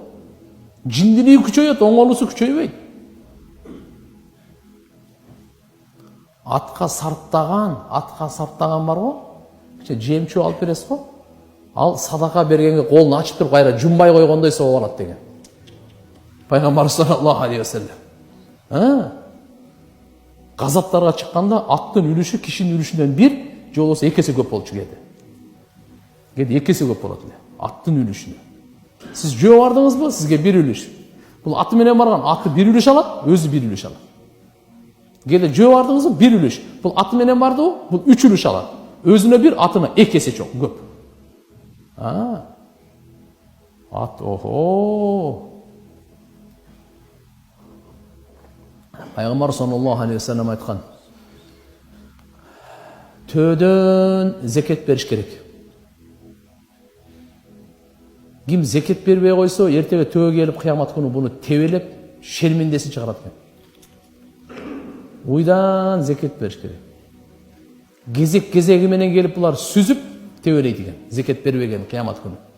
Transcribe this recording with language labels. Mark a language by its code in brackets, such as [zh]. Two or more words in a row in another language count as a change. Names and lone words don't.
[ky] Жиндилиги күчөйөт, оңолусу күчөйбөйт. Атқа сарптаған бар го. Жемчу алып бересиз го. Ал садака бергенге колун ачып туруп кайра жумбай койгондой соо болот деген. Пайгамбар [ar] صلى الله عليه وسلم. [ky] Газаптарга чыкканда аттын үлүшү кишинин үлүшүнөн 1 же болбосо 2 эсе көп болчу кээде. Кээде 2 эсе көп болот эле аттын үлүшүнө. Сиз жөө бардыңызбы? Сизге 1 үлүш. Бул аты менен барган, аты 1 үлүш алат, өзү 1 үлүш алат. Кээде жөө бардыңызбы? 1 үлүш. Бул аты менен бардыбы? Бул 3 үлүш алат. Өзүнө 1, атына 2 эсе чоң, көп. Ат, Пайгамбар [ar] صلى الله عليه وسلم [ky] айткан: "Төөдөн зекет бериш керек. Ким зекет бербей койсо, эртеге төө келип кыямат күнү буну тебелеп, шермендесин чыгарат экен. Уйдан зекет бериш керек. Кезек-кезеги менен келип булар сүзүп тебелейт экен, зекет бербеген кыямат күнү.